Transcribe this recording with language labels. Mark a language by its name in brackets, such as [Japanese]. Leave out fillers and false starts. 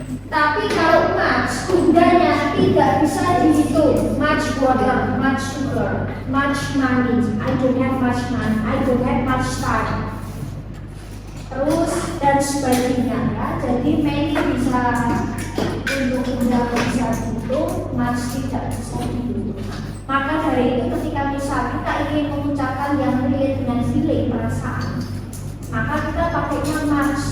[Indonesian] Tapi kalau much bendanya tidak bisa dihitung. [English] Much water, much sugar, much money. I don't have much money. I don't have much time. [Indonesian] Terus dan sebagainya ya. Jadi many bisa untuk benda bisa dihitung, much tidak bisa dihitung. Maka dari itu ketika misal kita ingin mengucapkan yang relate dengan feeling, perasaan, maka kita pakainya much.